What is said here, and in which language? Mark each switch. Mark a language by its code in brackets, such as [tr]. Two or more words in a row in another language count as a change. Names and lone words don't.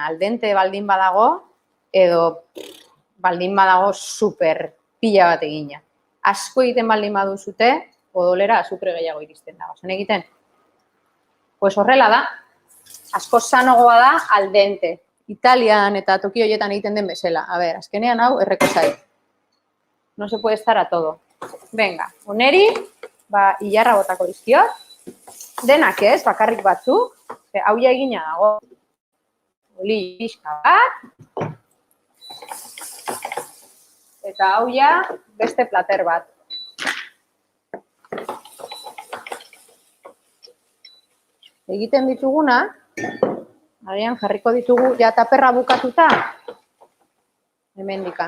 [eu] Aldente baldin badago, edo baldin badago super pila bat egina. Asko egiten baldin baduzute, odolera azukre gehiago iristen da. Zen egiten? Pues horrela da. Asko sanogoa da aldente. Italian eta toki horietan egiten den bezala. A ber, azkenean hau erreko zait. [es] No se puede estar a todo. [eu] Venga, oneri, hilarra botako dizkiot. Denak ez, bakarrik batzuk. Hau ja egina dago. Oli pixka bat. Eta hau ja beste plater bat. Egiten dituguna, agian jarriko ditugu, ja taperra bukatuta, hemen dikan.